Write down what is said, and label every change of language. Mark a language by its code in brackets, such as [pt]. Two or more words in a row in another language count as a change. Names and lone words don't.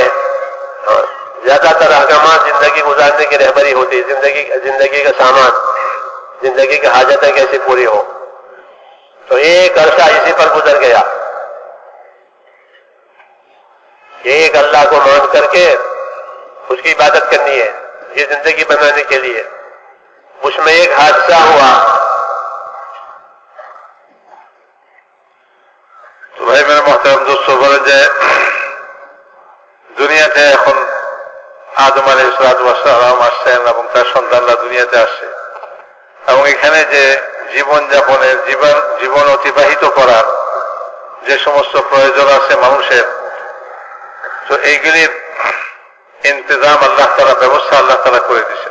[ur] زیادہ تر احکامات زندگی گزارنے کی رہبری ہوتی، زندگی کا سامان، زندگی کی حاجتیں کیسے پوری ہو. تو ایک عرصہ اسی پر گزر گیا. ایک اللہ کو مان کر کے اس کی عبادت کرنی ہے یہ زندگی بنانے کے لیے. اس میں ایک حادثہ ہوا. [bn] তো [ur] بھائی میرے محترم دوست [bn] বলে যে দুনিয়াতে এখন আদম আলাইহিস সালাম আসছেন এবং তার সন্তানরা দুনিয়াতে আসছে এবং এখানে যে জীবন অতিবাহিত করার যে সমস্ত প্রয়োজন আছে মানুষের, তো এইগুলির ইন্তজাম আল্লাহ তাআলা, ব্যবস্থা আল্লাহ তাআলা করে দিয়েছেন.